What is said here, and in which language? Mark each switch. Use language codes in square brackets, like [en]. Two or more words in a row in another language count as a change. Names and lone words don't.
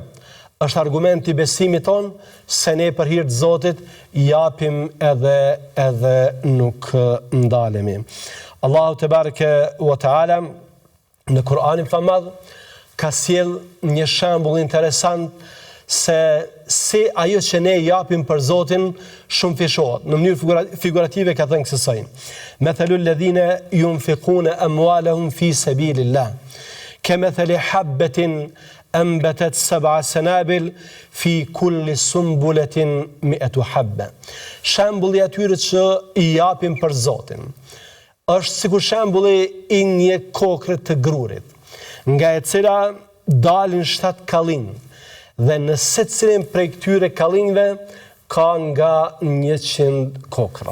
[sq] Është argument i besimit ton se ne për hir të Zotit japim edhe nuk ndalemi. [ar] الله تبارك وتعالى [sq] në Kur'anin famad ka sjell një shembull interesant se si ajo që ne japim për Zotin shumë fishohet. Në mënyrë figurative ka thënë kësaj: [ar] مثل الذين ينفقون أموالهم في سبيل الله كمثل حبة أنبتت 7 سنابل في كل سنبلة 100 حبة. [sq] Shembulli atyre që i japim për Zotin është sikur shembulli i një kokre të grurit, nga e cila dalin 7 kallin, dhe në secilin prej këtyre kallinjve ka nga 100 kokra.